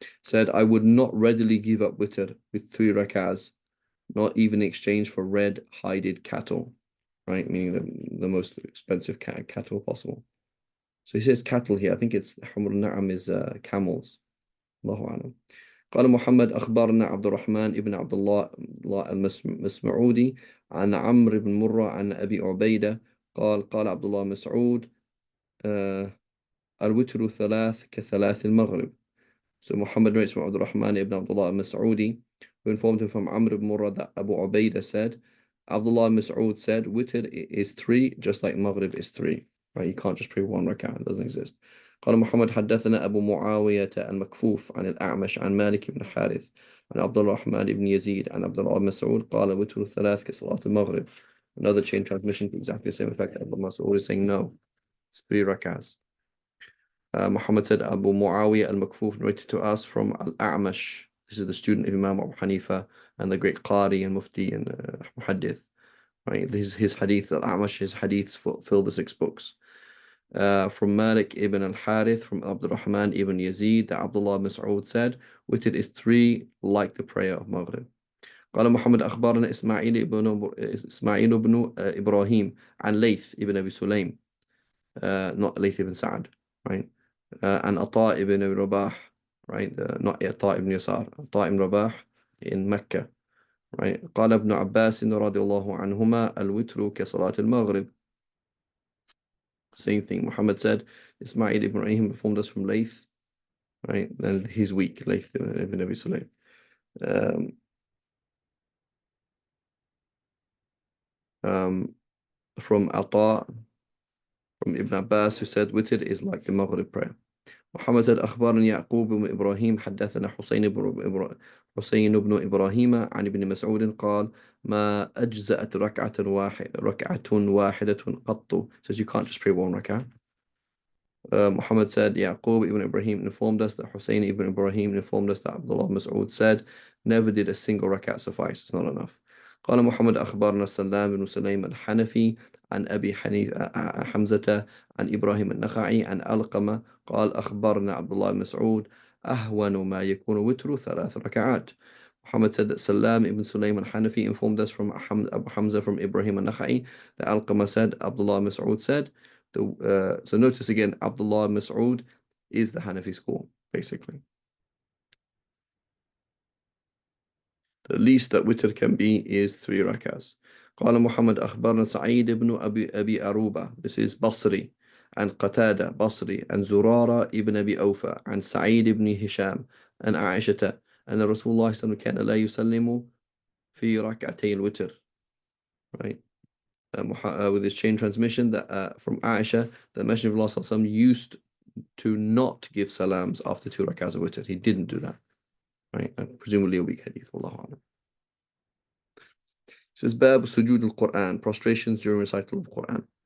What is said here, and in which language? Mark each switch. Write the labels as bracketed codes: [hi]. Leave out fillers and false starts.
[en] Said, I would not readily give up witr with 3 rakahs, not even in exchange for red hided cattle. Right, meaning the most expensive cattle possible. So he says cattle here. I think it's Humr al-Na'am is camels. Allahu Alam. [ar] قال محمد أخبرنا عبد الرحمن ابن عبد الله المسعودي عن عمرو بن مرة عن أبي عبيدة قال عبد الله مسعود الوتر 3 كثلاث المغرب. [en] So Muhammad narrates from Abdul Rahman ibn Abdullah al-Mas'udi, who informed him from Amr ibn Murrah that Abu Ubaidah said, Abdullah Mas'ud said, witr is 3, just like Maghrib is 3. Right? You can't just pray 1 rak'ah, it doesn't exist. [ar] قال محمد حدثنا أبو معاوية المكفوف عن الأعمش عن مالك بن حارث عن عبد الرحمن بن يزيد عن عبد الله مسعود قال وتر 3 كصلاة المغرب. [en] Another chain transmission to exactly the same effect. Abdul Mas'ud is saying no, it's 3 rak'ahs. Muhammad said Abu Muawiyah al-Makfuf narrated to us from Al-A'mash. This is the student of Imam Abu Hanifa and the great Qari and Mufti and Muhaddith. Right, his hadith, Al-A'mash, his hadiths fill the 6 books. From Malik ibn al-Harith, from Abdul Rahman ibn Yazid, that Abdullah Mas'ud said, witr is 3 like the prayer of Maghrib. [ar] قال محمد أخبرنا إسماعيل بن إبراهيم عن ليث ibn Abi Sulaym, [en] not Layth ibn Sa'ad, right? And Ata ibn Rabah, right? Not Ata ibn Yasar, Ata ibn Rabah in Mecca, right? [ar] قال ابن عباس رضي الله عنهما الوتر كصلاة المغرب. [en] Same thing. Muhammad said, Ismail ibn Ibrahim informed us from Layth, right? And he's weak, Layth ibn Abi Sulaym. From Ata, from Ibn Abbas, who said witr is like the Maghrib prayer. [ar] محمد [en] said [ar] أخبرني يعقوب بن إبراهيم حدثنا حسين بن إبراهيم عن ابن مسعود قال ما أجزأت ركعة واحدة قط. [en] Says you can't just pray 1 rak'ah. Muhammad said Yaqub ibn Ibrahim informed us that Hussein ibn Ibrahim informed us that Abdullah Mas'ud said never did a single rak'ah suffice. It's not enough. [ar] قال محمد أخبرنا سلام بن سليم الحنفي عن أبي حمزة عن إبراهيم النخعي عن علقمة قال أخبرنا عبد الله مسعود أهون ما يكون وتر 3 ركعات. [en] Muhammad said that Salam ibn Sulaym al-Hanafi informed us from Abu Hamza from Ibrahim al-Nakhai that Alqamah said, Abdullah Mas'ud said. So notice again, Abdullah Mas'ud is the Hanafi school, basically. The least that witr can be is 3 rakahs. [ar] قال محمد أخبرنا سعيد بن أبي أروبة. [en] This is Basri. [ar] عن قتادة بصري عن زرارة ابن أبي أوفى عن سعيد بن هشام عن عائشة أن رسول الله صلى الله عليه وسلم كان لا يسلم في ركعتي الوتر. [en] Right. With this chain transmission that from Aisha, the Messenger of Allah صلى الله عليه وسلم used to not give salams after 2 rakahs of witr. He didn't do that. Right. Presumably a weak hadith. Wallahu a'lam. It says [ar] باب سجود القرآن, [en] prostrations during recital of Quran.